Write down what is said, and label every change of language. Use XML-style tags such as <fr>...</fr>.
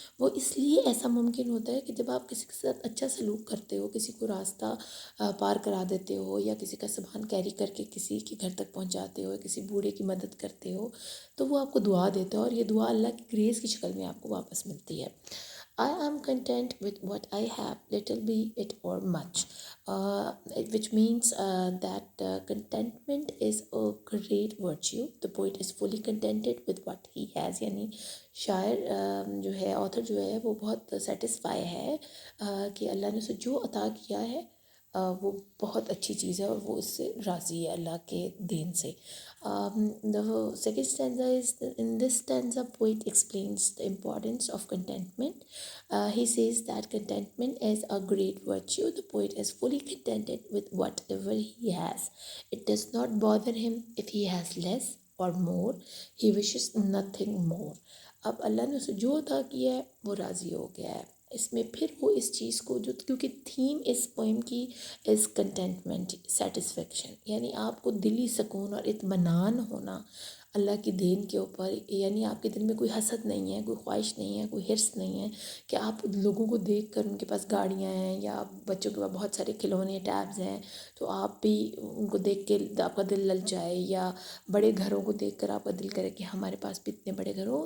<ur>وہ اس لیے ایسا ممکن ہوتا ہے کہ جب آپ کسی کے ساتھ اچھا سلوک کرتے ہو، کسی کو راستہ پار کرا دیتے ہو، یا کسی کا سامان کیری کر کے کسی کے گھر تک پہنچاتے ہو، کسی بوڑھے کی مدد کرتے ہو، تو وہ آپ کو دعا دیتا ہے، اور یہ دعا اللہ کی گریس کی شکل میں آپ کو واپس ملتی ہے.</ur> <en>I am content with what I have, little be it or much, which means that contentment is a great virtue. The poet is fully contented with what he has.</en> <ur>یعنی شاعر جو ہے، آتھر جو ہے، وہ بہت سیٹسفائی ہے کہ اللہ نے اسے جو عطا کیا ہے وہ بہت اچھی چیز ہے، اور وہ اس سے راضی ہے اللہ کے دین سے.</ur> <en>The second stanza is, in this stanza poet explains the importance of contentment. He says that contentment is a great virtue. The poet is fully contented with whatever he has. It does not bother him if he has less or more. He wishes nothing more.</en> <ur>اب اللہ نے اسے جو عطا کیا ہے وہ راضی ہو گیا ہے. اس میں پھر وہ اس چیز کو جو، کیونکہ تھیم اس پوئم کی از کنٹینٹمنٹ، سیٹسفیکشن، یعنی آپ کو دلی سکون اور اطمینان ہونا اللہ کی دین کے اوپر. یعنی آپ کے دل میں کوئی حسد نہیں ہے، کوئی خواہش نہیں ہے، کوئی حرص نہیں ہے کہ آپ لوگوں کو دیکھ کر ان کے پاس گاڑیاں ہیں یا بچوں کے پاس بہت سارے کھلونے ٹیبز ہیں تو آپ بھی ان کو دیکھ کے آپ کا دل لل جائے، یا بڑے گھروں کو دیکھ کر آپ کا دل کرے کہ ہمارے پاس بھی اتنے بڑے گھر ہو.</ur>